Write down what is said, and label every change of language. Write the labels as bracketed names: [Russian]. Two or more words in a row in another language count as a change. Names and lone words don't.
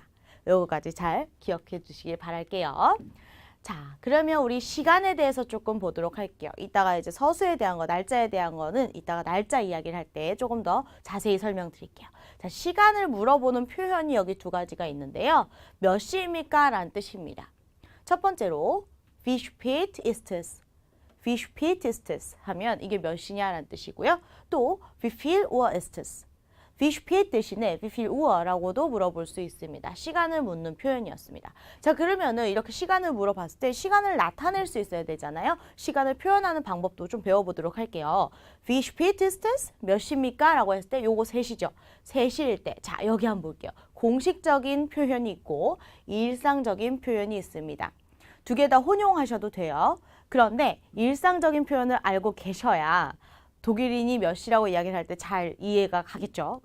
[Korean] 요거까지 잘 기억해 주시길 바랄게요. 자, 그러면 우리 시간에 대해서 조금 보도록 할게요. 이따가 이제 서수에 대한 거, 날짜에 대한 거는 이따가 날짜 이야기를 할 때 조금 더 자세히 설명드릴게요. 자, 시간을 물어보는 표현이 여기 두 가지가 있는데요. 몇 시입니까? 라는 뜻입니다. 첫 번째로 [German] wie spät ist es? wie spät ist es? [Korean] 하면 이게 몇 시냐라는 뜻이고요. 또 [German] wie viel Uhr ist es? wie spät [Korean] 대신에 [German] wie viel Uhr [Korean] 라고도 물어볼 수 있습니다. 시간을 묻는 표현이었습니다. 자, 그러면은 이렇게 시간을 물어봤을 때 시간을 나타낼 수 있어야 되잖아요. 시간을 표현하는 방법도 좀 배워보도록 할게요. [German] wie spät ist es? [Korean] 몇 시입니까? 라고 했을 때 요거 3시죠. 3시일 때. 자, 여기 한번 볼게요. 공식적인 표현이 있고 일상적인 표현이 있습니다. 두 개 다 혼용하셔도 돼요. 그런데 일상적인 표현을 알고 계셔야 독일인이 몇 시라고 이야기를 할 때 잘 이해가 가겠죠.